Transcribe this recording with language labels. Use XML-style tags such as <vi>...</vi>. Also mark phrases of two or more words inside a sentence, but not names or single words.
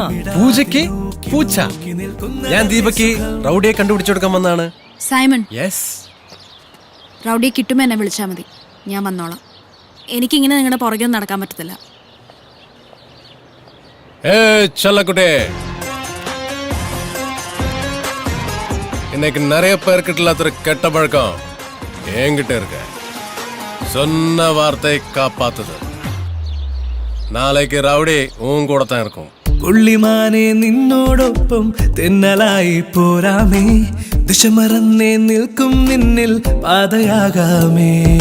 <ml>പൂജയ്ക്ക് പൂച്ച? ഞാൻ ദീപയ്ക്ക് റൗഡിയെ കണ്ടുപിടിച്ചു കൊടുക്കാൻ വന്നാണ്. സൈമൺ, യെസ്. റൗഡിയെ കിട്ടുമ്പോ എന്നെ വിളിച്ചാൽ മതി, ഞാൻ വന്നോളാം. എനിക്കിങ്ങനെ നിങ്ങളുടെ പുറകെ നടക്കാൻ പറ്റത്തില്ല. ചല്ലക്കുട്ടേ,</ml> <ta>இன்னைக்கு நிறைய பேர்கிட்ட இல்லாத கெட்ட பழக்கம் என்கிட்ட இருக்கு. சொன்ன வார்த்தை காப்பாத்துது.</ta> <ml>നാളേക്ക് റൗഡി ഊം കൂടെ തന്നെ ഇരിക്കും. പുള്ളിമാനെ നിന്നോടൊപ്പം തെന്നലായി പോരാമേ, ദിശ മറന്നേ നിൽക്കും നിന്നിൽ പാതയാകാമേ.</ml>